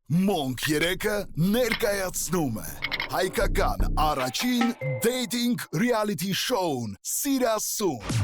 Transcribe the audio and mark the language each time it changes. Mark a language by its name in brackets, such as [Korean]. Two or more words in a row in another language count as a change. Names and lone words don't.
[Armenian] Monk 3-ը ներկայացնում է հայկական առաջին [English] dating reality show- [Armenian] ն Սիրասուն։